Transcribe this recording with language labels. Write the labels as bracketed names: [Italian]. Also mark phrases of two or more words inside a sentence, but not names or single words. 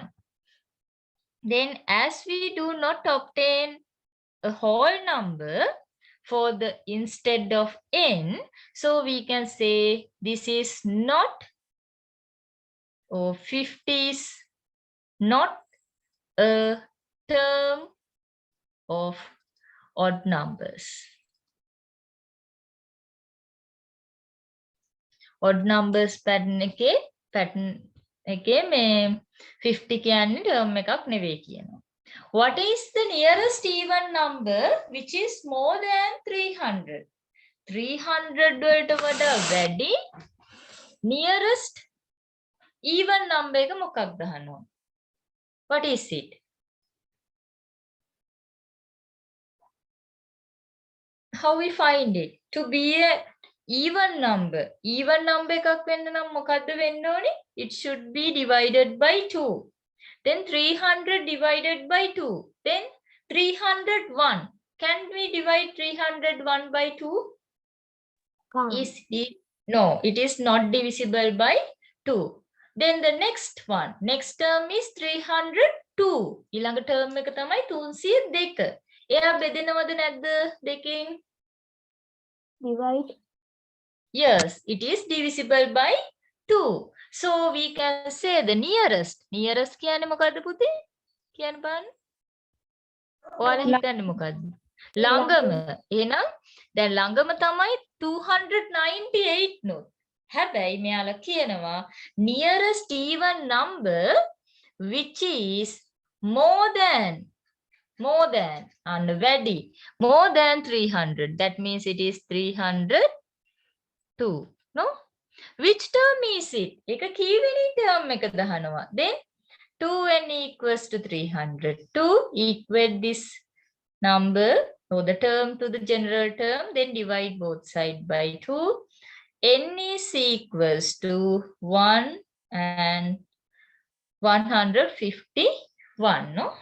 [English] Then as we do not obtain a whole number for the instead of n, so we can say this is not, or 50 is not a term of odd numbers. Odd numbers pattern [Sinhala] එකේ මේ 50 කියන්නේ term එකක් නෙවෙයි කියනවා. [English] What is the nearest even number which is more than 300? [Sinhala] 300 වලට වඩා වැඩි [English] nearest even number [Sinhala] එක මොකක්ද අහනවා? [English] What is it? how we find it? To be a even number. Even number [Sinhala] එකක් වෙන්න නම් මොකද්ද වෙන්න ඕනේ? [English] It should be divided by 2. Then 300 divided by 2. Then 301. Can we divide 301 by 2? Is it? No, it is not divisible by 2. Then the next one. Next term is 302. [Sinhala] ඊළඟ term එක තමයි 302. එයා බෙදෙනවද නැද්ද දෙකෙන්? [English] Divide. Yes, it is divisible by 2. So we can say the nearest. [Sinhala] Nearest කියන්නේ මොකද්ද පුතේ? කියන්න බලන්න. ඔයාලා හිතන්නේ මොකද්ද? ළඟම. එහෙනම් දැන් ළඟම තමයි 298 නෝ. හැබැයි මෙයාලා කියනවා [English] nearest even number which is more than and වැඩි more than 300. That means it is 302. No? Which term is it? [Sinhala] එක කීවෙනි term එකද අහනවා. [English] Then 2n equals to 300. 2 equate this number or the term to the general term, then divide both sides by 2. N is equals to 1 and 151. No?